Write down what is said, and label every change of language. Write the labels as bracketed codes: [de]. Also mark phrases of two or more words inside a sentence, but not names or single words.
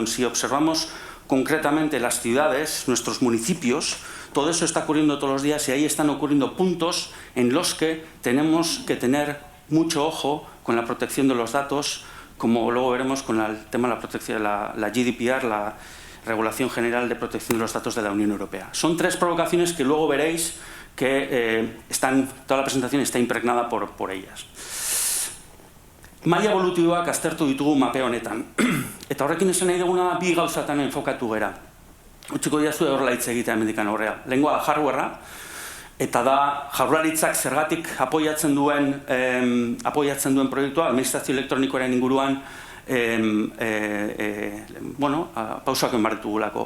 [es] Si observamos concretamente las ciudades, nuestros municipios, todo eso está ocurriendo todos los días y ahí están ocurriendo puntos en los que tenemos que tener mucho ojo con la protección de los datos, como luego veremos con el tema de la protección, la GDPR, la Regulación General de Protección de los Datos de la Unión Europea. Son tres provocaciones que luego veréis que toda la presentación está impregnada por ellas. [eu] Maila evolutiboak aztertu ditugu mape honetan. Eta horrekin esan nahi duguna bi gauzatan enfokatu gera. Utziko diazu horrela hitz egitea hemendik aurrera. Lehengoa da hardwarea, eta da Jaurlaritzak zergatik apoiatzen duen proiektua, administrazio elektronikoaren inguruan pausoak eman ditugulako.